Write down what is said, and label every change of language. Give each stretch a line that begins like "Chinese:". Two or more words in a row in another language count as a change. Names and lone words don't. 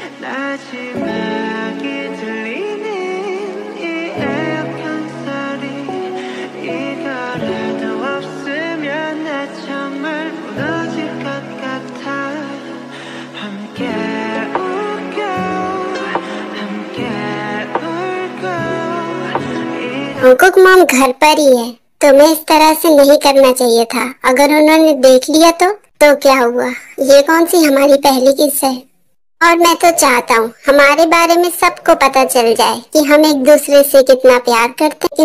Korean: 마지막이 들리는 이 에어컨 소리 이거라도 없으면 나 정말 무너질 것 같아. 함께 울고 함께
Hindi: अंकुक मॉम घर पर ही है। तुम्हें इस तरह से नहीं करना चाहिए था। अगर उन्होंने देख लिया तो क्या हुआ? ये कौन सी हमारी पहली किस है? और मैं तो चाहता हूँ हमारे बारे में सबको पता चल जाए कि हम एक दूसरे से कितना प्यार करते हैं।